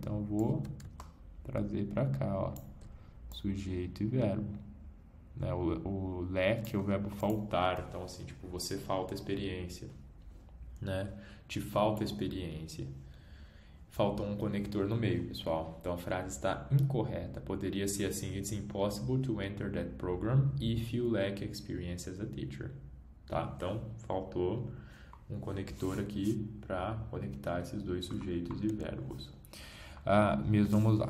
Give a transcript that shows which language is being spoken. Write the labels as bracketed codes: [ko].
[pt] Então, eu vou trazer para cá, ó. Sujeito e verbo, né? O lack é o verbo faltar, então assim, tipo, você falta experiência, né? Te falta experiência. Faltou um conector no meio, pessoal. Então a frase está incorreta. Poderia ser assim: [en] it's impossible to enter that program if you lack experience as a teacher. [pt] Tá? Então faltou um conector aqui para conectar esses 2 sujeitos e verbos. Mesmo, vamos lá.